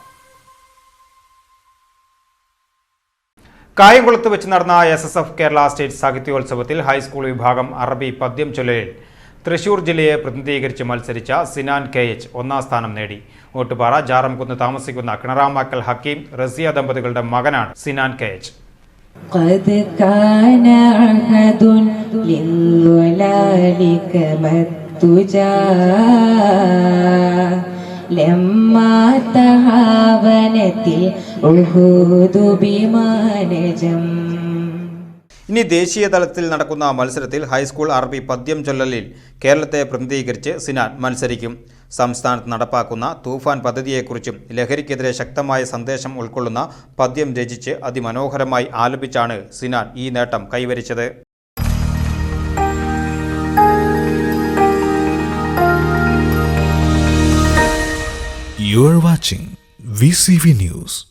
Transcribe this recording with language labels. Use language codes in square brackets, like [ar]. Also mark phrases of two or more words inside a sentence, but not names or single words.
[ml] കായംകുളത്ത് വെച്ച് നടന്ന SSF കേരള സ്റ്റേറ്റ് സാഹിത്യോത്സവത്തിൽ ഹൈസ്കൂൾ വിഭാഗം അറബി പദ്യം ചൊല്ലലിൽ തൃശൂർ ജില്ലയെ പ്രതിനിധീകരിച്ച് മത്സരിച്ച സിനാൻ KH ഒന്നാം സ്ഥാനം നേടി. ഓട്ടുപാറ ജാറംകുന്ന് താമസിക്കുന്ന കിണറാമാക്കൽ ഹക്കീം റസിയ ദമ്പതികളുടെ മകനാണ് സിനാൻ KH. [ar] قد كان عهد للظلال كما التجا لما تهاونت العهود بما نجم. [ml] ഇനി ദേശീയ തലത്തിൽ നടക്കുന്ന മത്സരത്തിൽ ഹൈസ്കൂൾ അറബി പദ്യം ചൊല്ലലിൽ കേരളത്തെ പ്രതിനിധീകരിച്ച് സിനാൻ മത്സരിക്കും. സംസ്ഥാനത്ത് നടപ്പാക്കുന്ന തൂഫാൻ പദ്ധതിയെക്കുറിച്ചും ലഹരിക്കെതിരെ ശക്തമായ സന്ദേശം ഉൾക്കൊള്ളുന്ന പദ്യം രചിച്ച് അതിമനോഹരമായി ആലപിച്ചാണ് സിനാൻ ഈ നേട്ടം കൈവരിച്ചത്. [en] You are watching VCV News.